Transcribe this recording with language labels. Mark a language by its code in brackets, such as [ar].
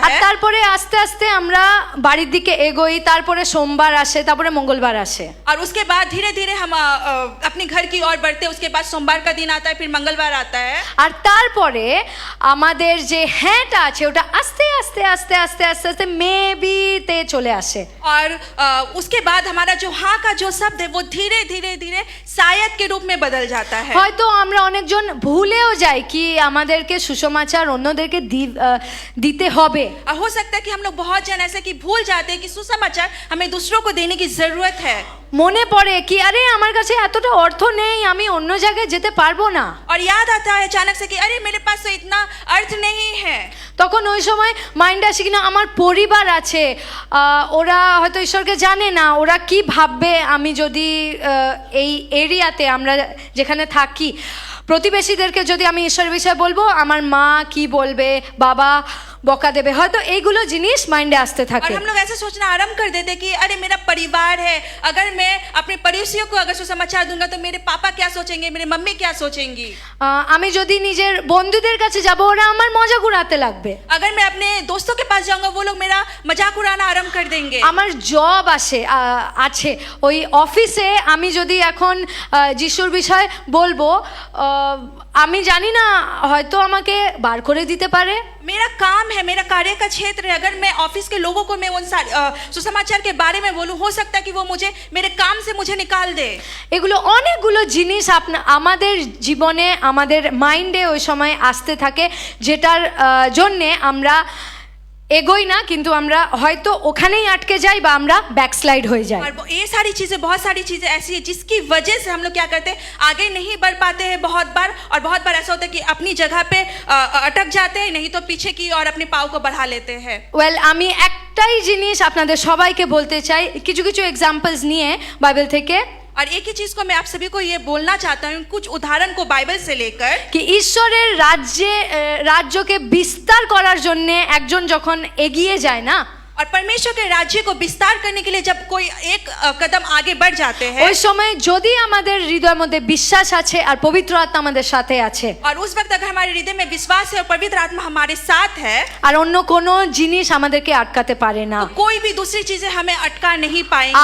[bn] আর [hi] है, [bn] তারপরে আস্তে আস্তে আমরা বাড়ির দিকে এগোই, তারপরে সোমবার আসে, তারপরে মঙ্গলবার আসে। [hi] और उसके बाद धीरे धीरे हम अपने घर की ओर बढ़ते हैं। उसके बाद सोमवार का दिन आता है, फिर मंगलवार आता है, [bn] আর তারপরে আমাদের যে হ্যাঁটা আছে ওটা আস্তে আস্তে আস্তে আস্তে আস্তে আস্তে মেবিতে চলে আসে। [hi] और उसके बाद हमारा जो हाँ का जो शब्द है वो धीरे धीरे धीरे शायद के रूप में बदल जाता है। [bn] হয়তো আমরা অনেকজন ভুলেও যাই কি আমাদেরকে সুসমাচার অন্যদেরকে দিতে হবে। [hi] और हो सकता है कि हम लोग बहुत जन ऐसे कि भूल जाते हैं कि सुसमाचार हमें दूसरों को देने की जरूरत है। [bn] মনে পড়ে কি আরে আমার কাছে এতটা অর্থ নেই, আমি অন্য জায়গায় যেতে পারবো না। [hi] और याद आता है अचानक से कि अरे मेरे पास तो इतना अर्थ नहीं है। [bn] তখন ওই সময় মাইন্ডে আসে কিনা আমার পরিবার আছে, ওরা হয়তো ঈশ্বরকে জানে না, ওরা কি ভাববে আমি যদি এই এরিয়াতে আমরা যেখানে থাকি প্রতিবেশীদেরকে যদি আমি ঈশ্বরের বিষয়ে বলবো, আমার মা কি বলবে, বাবা বকা দেবে, হয়তো এইগুলো জিনিস মাইন্ডে আসতে [hi] और [bn] থাকে। [hi] हम लोग ऐसे सोचना आरंभ कर देते हैं कि अरे मेरा परिवार है, अगर मैं अपने पड़ोसियों को अगर सुसमाचार दूंगा तो मेरे पापा क्या सोचेंगे, मेरे मम्मी क्या सोचेंगी। [bn] আমি যদি নিজের বন্ধুদের কাছে যাব ওরা আমার মজা উড়াতে লাগবে। [hi] अगर मैं अपने दोस्तों के पास जाऊंगा वो लोग मेरा मजाक उड़ाना आरंभ कर देंगे। [bn] আমার জব আছে ওই অফিসে আমি যদি এখন যিশুর বিষয় বলবো, আমি জানি না হয়তো আমাকে বার করে দিতে পারে। [hi] मेरा काम है, मेरा कार्य का क्षेत्र है, अगर मैं ऑफिस के लोगों को मैं उन सुसमाचार के बारे में बोलूं, हो सकता है कि वो मुझे मेरे काम से मुझे निकाल दे। [bn] এগুলো অনেকগুলো জিনিস আমাদের জীবনে আমাদের মাইন্ডে ওই সময় আসতে থাকে, যেটার জন্যে আমরা এগোই না, কিন্তু আমরা হয়তো ওখানেই আটকে যাই বা আমরা ব্যাকস্লাইড হয়ে যাই। [hi] और ये सारी चीजें, बहुत सारी चीजें ऐसी है जिसकी वजह से हम लोग क्या करते हैं, आगे नहीं बढ़ पाते हैं बहुत बार। और बहुत बार ऐसा होता है कि अपनी जगह पे अटक जाते हैं, नहीं तो पीछे की और अपने पाँव को बढ़ा लेते हैं। [bn] ওয়েল, আমি একটাই জিনিস আপনাদের সবাইকে বলতে চাই, কিছু কিছু এক্সাম্পলস নিয়ে বাইবেল থেকে। [hi] और एक ही चीज को मैं आप सभी को ये बोलना चाहता हूँ, कुछ उदाहरण को बाइबल से लेकर, [bn] কি ঈশ্বরের রাজ্যকে বিস্তার করার জন্য একজন যখন এগিয়ে যায় না, [hi] और परमेश्वर के राज्य को विस्तार करने के लिए जब कोई एक कदम आगे बढ़ जाते हैं, [bn] ওই সময় যদি আমাদের হৃদয়ের মধ্যে বিশ্বাস আছে আর পবিত্র আত্মা আমাদের সাথে আছে, [hi] और उस वक्त अगर हमारे हृदय में विश्वास है और पवित्र आत्मा हमारे साथ है, [bn] আর অন্য কোনো জিনিস আমাদেরকে আটকাতে পারে না। [hi] तो कोई भी दूसरी चीजें हमें अटका नहीं पाएंगे।